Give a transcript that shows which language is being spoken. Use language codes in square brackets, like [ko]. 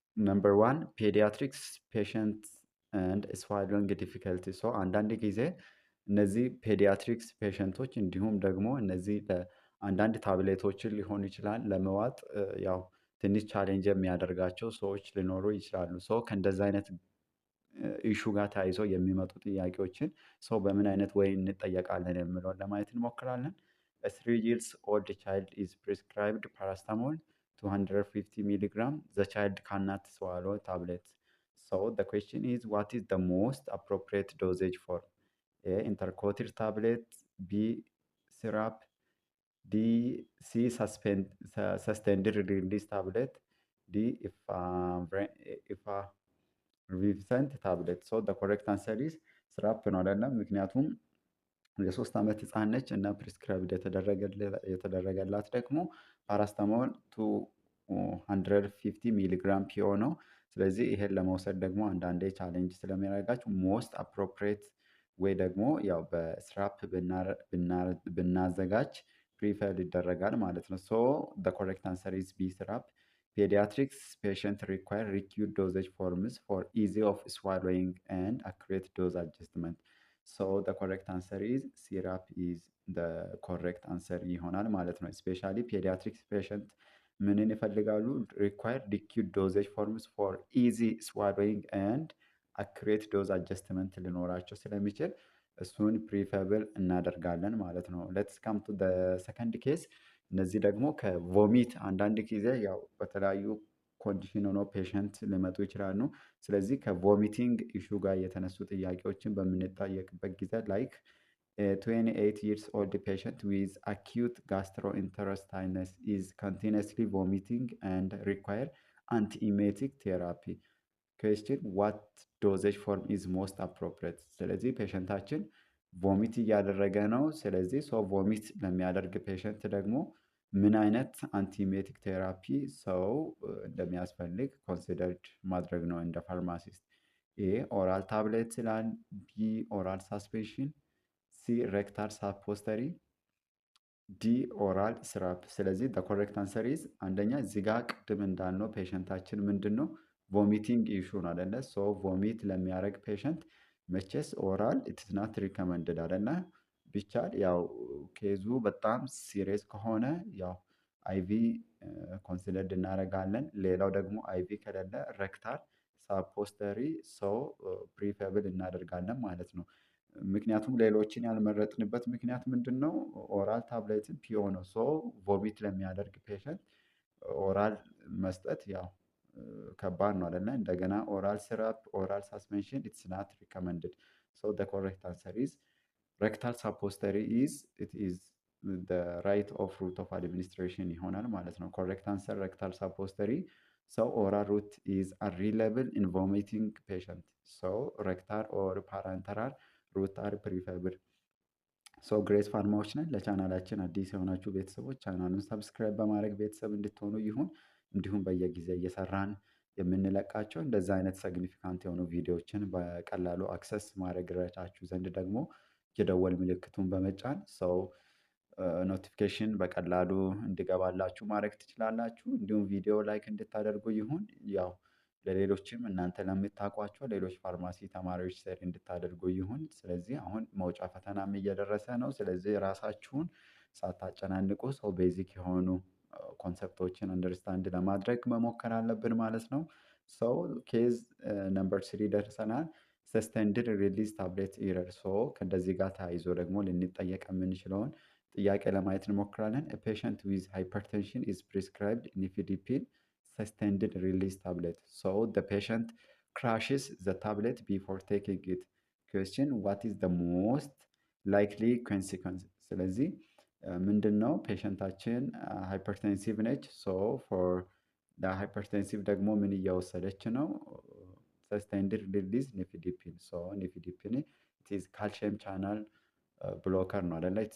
[am] ነምበር ዋን ፔዲያትሪክስ ፔሸንት ኤንድ ስዋሎዊንግ ዲፊከልቲ። ሶ አንዳንድ ጊዜ እነዚህ ፔዲያትሪክስ ፔሸንቶች እንዲሁም ደግሞ እነዚህ አንዳንድ ታብሌቶችን ሊሆን ይችላል ለመዋጥ ያው ትንሽ ቻሌንጅ የሚያደርጋቸው ሰዎች ሊኖሩ ይችላሉ። ሶ ከእንደዛ አይነት ኢሹ ጋር ተያይዞ የሚመጡ ጥያቄዎችን ሰው በምን አይነት ወይ እንጠየቃለን የሚለውን ለማየት እንሞክራለን። [en] A 3 years old child is prescribed paracetamol 250 milligram. The child cannot swallow tablet. So the question is, what is the most appropriate dosage for A. Intercotil tablet, B. Syrup, D. C. Sustained release tablet, D. Effervescent tablet. So the correct answer is syrup [am] ነው አይደለም። ምክንያቱም የሶስት ዓመት ህፃን ነች እና ፕሪስክራይብድ የተደረገላት ደግሞ ፓራስታሞል 250 ሚሊግራም ፒኦ ነው። ስለዚህ ይሄን ለመውሰድ ደግሞ አንዳንዴ ቻሌንጅ ስለሚያደርጋችሁ ሞስት አፕሮፕሬት ወይ ደግሞ ያው በስራፕ ብናዘጋጅ ፕሪፈር ይደረጋል ማለት ነው። ሶ [en] the correct answer is B syrup. Pediatrics patient require reduced dosage forms for easy of swallowing and accurate dose adjustment. So the correct answer is syrup is the correct answer [am] ይሆናል ማለት ነው። [en] especially pediatrics patient [am] ምንን ይፈልጋሉ? [en] require liquid dosage forms for easy swallowing and accurate dose adjustment [am] ሊኖራቸው ስለሚችል እሱን ፕሪፈብል እናደርጋለን ማለት ነው። [en] ሌትስ ካም ቱ ዘ ሰከንድ ኬስ። [am] እነዚህ ደግሞ ከቮሚት አንዳንድ ጊዜ ያው በተለያዩ ኮንዲሽን ሆኖ ፔሸንት ሊመጡ ይችላሉ። ስለዚህ ከቮሚቲንግ ኢሹ ጋር የተነሱ ጥያቄዎችን በምንጠየቅበት ጊዜ ላይክ [en] 28 years old patient with acute gastrointestinal is continuously vomiting and require antiemetic therapy. question what dosage form is most appropriate? [am] ስለዚህ ፔሸንታችን ቮሚት እያደረገ ነው። ስለዚህ ሰው ቮሚት ለሚያደርግ ፔሸንት ደግሞ ምን አይነት አንቲሜቲክ ቴራፒ ሰው እንደሚያስፈልግ ኮንሲደርድ ማድረግ ነው እንደ ፋርማሲስት። ኤ ኦራል ታብሌት ይላል፣ ቢ ኦራል ሳስፔንሽን፣ ሲ ሬክታል ሳፖስተሪ፣ ዲ ኦራል ስራፕ። ስለዚህ ኮሬክት አንሰር ኢዝ አንደኛ እዚህ ጋር ቅድም እንዳልነው ፔሸንታችን ምንድን ነው ቮሚቲንግ ኢሹ ነው አይደለ? ሶ ቮሚት ለሚያደርግ ፔሸንት መቼስ ኦራል ኢትስ ናት ሪከመንድድ አይደለ? ቢቻል ያው ኬዙ በጣም ሲሪየስ ከሆነ ያው አይቪ ኮንሲደርድ እናደርጋለን። ሌላው ደግሞ አይቪ ከሌለ ረክታል ሳፖስተሪ ሰው ፕሪፌብል እናደርጋለን ማለት ነው። ምክንያቱም ሌሎችን ያልመረጥንበት ምክንያት ምንድን ነው? ኦራል ታብሌትን ፒኦ ነው። ሶ ቮሚት ለሚያደርግ ፔሸንት ኦራል መስጠት ያው ከባድ ነው አይደለ? [en] እንደገና ኦራል ሲራፕ ኦራል ሳስፔንሽን ኢትስ ናት ሪከመንድድ። ሶ the correct answer is rectal suppository is it is the right of route of administration [am] ይሆናል ማለት ነው። [en] correct answer rectal suppository. so oral route is unreliable in vomiting patient. so rectal or parenteral route are preferable. [am] ሶ ግሬስ ፋርማዎች ነን። ለቻናላችን አዲስ የሆናችሁ ቤተሰቦች ቻናሉን ሰብስክራይብ በማድረግ ቤተሰብ እንድትሆኑ ይሁን። እንዲሁም በየጊዜ እየሰራን የምንለቃቸው እንደዛ አይነት ሰግኒፊካንት የሆኑ ቪዲዮዎችን በቀላሉ አክሰስ ማድረግ ረዳችሁ ዘንድ ደግሞ የደወል ምልክቱን በመጫን ሰው ኖቲፊኬሽን በቀላሉ እንዲገባላችሁ ማድረግ ትችላላችሁ። እንዲሁም ቪዲዮ ላይክ እንድታደርጉ ይሁን ያው ለሌሎችም እናንተ ለምታውቋቸው ሌሎች ፋርማሲ ተማሪዎች ሼር እንድታደርጉ ይሁን። ስለዚህ አሁን መውጫ ፈተናም እየደረሰ ነው። ስለዚህ ራሳችሁን ሳታጨናንቁ ሰው ቤዚክ የሆኑ ኮንሰፕቶችን አንደርስታንድ ለማድረግ መሞከር አለብን ማለት ነው። ሰው ኬዝ ነምበር 3 ደርሰናል። ሰስተንድድ ሪሊዝ ታብሌት ኢረር። ሶ ከእንደዚህ ጋር ተያይዞ ደግሞ ልንጠየቅ የምንችለውን ጥያቄ ለማየት እንሞክራለን። [en] ፔሸንት ዊዝ ሃይፐርቴንሽን ኢዝ ፕሪስክራይብድ ኒፊዲፒን suspended release tablet. So the patient crashes the tablet before taking it. Question: what is the most likely consequence? [am] ስለዚህ ምንድን ነው ፔሸንታችን ሃይፐርቴንሲቭ ነች። ሶ ፎር ሃይፐርቴንሲቭ ደግሞ ምን እየወሰደች ነው? ሰስቴንድድ ሪሊዝ ኒፊዲፒን። ሶ ኒፊዲፒን ኢዝ ካልሽየም ቻናል ብሎከር ነው አይደለ?